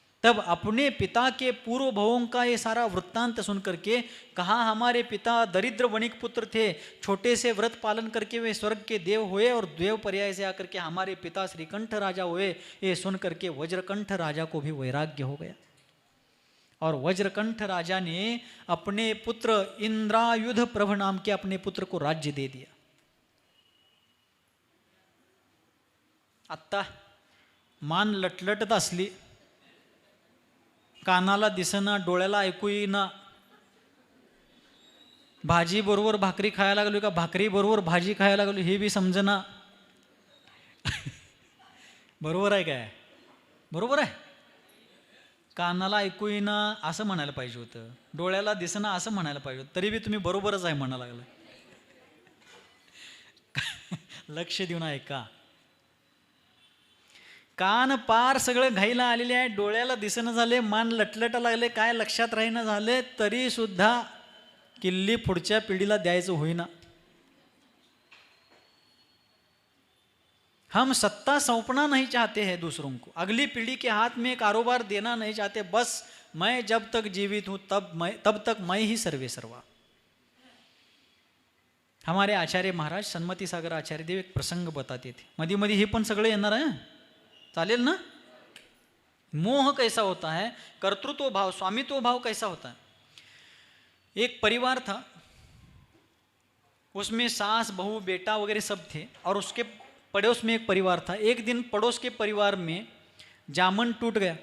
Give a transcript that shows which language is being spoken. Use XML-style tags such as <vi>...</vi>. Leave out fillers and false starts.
<hi>तब अपने पिता के पूर्व भवों का ये सारा वृत्तांत सुन करके, कहाँ हमारे पिता दरिद्र वणिक पुत्र थे, छोटे से व्रत पालन करके वे स्वर्ग के देव हुए और देव पर्याय से आकर के हमारे पिता श्रीकंठ राजा हुए, ये सुन करके वज्रकंठ राजा को भी वैराग्य हो गया। और वज्रकंठ राजा ने अपने पुत्र इंद्रायुध प्रभ नाम के अपने पुत्र को राज्य दे दिया।</hi> <mr>आत्ता मान लटलटत असली, कानाला दिसना, डोळ्याला ऐकू येईना, भाजी बरोबर भाकरी खायला लागलो का भाकरी बरोबर भाजी खायला लागलो हे बी समजना। बरोबर आहे काय? बरोबर आहे. कानाला ऐकू येईना असं म्हणायला पाहिजे होतं, डोळ्याला दिसना असं म्हणायला पाहिजे होतं, तरी बी तुम्ही बरोबरच आहे म्हणा लागलं. लक्ष देऊन ऐका. कान पार सगळं घाईला आलेले आहे, डोळ्याला दिसणं झाले, मान लटलटा लागले, काय लक्षात राहीना झाले, तरी सुद्धा किल्ली पुढच्या पिढीला द्यायचं होईना.</mr> <hi>हम सत्ता सौंपना नहीं चाहते हैं दूसरों को, अगली पीढ़ी के हाथ में कारोबार देना नहीं चाहते, बस मैं जब तक जीवित हूं तब तक मैं ही सर्वे सर्वा. हमारे आचार्य महाराज सन्मति सागर आचार्य देव एक प्रसंग बताते थे.</hi> <mr>मध्ये मध्ये हे पण सगळे येणार आहे, चालेल ना?</mr> <hi>मोह कैसा होता है, कर्तृत्व भाव, स्वामित्व भाव कैसा होता है. एक परिवार था, उसमें सास बहू बेटा वगैरह सब थे और उसके पड़ोस में एक परिवार था. एक दिन पड़ोस के परिवार में जामन टूट गया.</hi>